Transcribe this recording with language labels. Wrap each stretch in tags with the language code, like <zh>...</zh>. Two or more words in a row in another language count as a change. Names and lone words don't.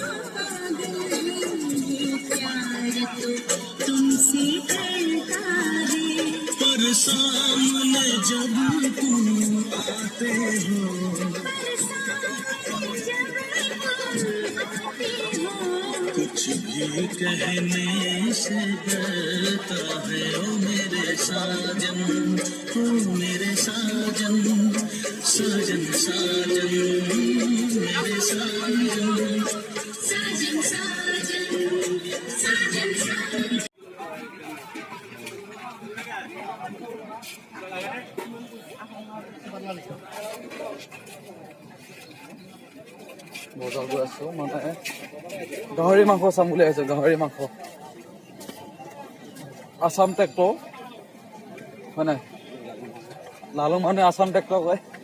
<hi>प्यार तो तुमसे करता है पर सामने जब तुम आते हो कुछ भी कहने से डरता है ओ मेरे साजन ओ मेरे साजन साजन साजन मेरे साजन साजन साजन साजन साजन</hi> <as>বজাৰ গৈ আছো মানে গাহৰি মাংস চাম বুলি আহিছো গাহৰি মাংস আসাম ট্ৰেক্টৰ হয় নাই লালুং মানুহে আসাম ট্ৰেক্টৰ কয়</as>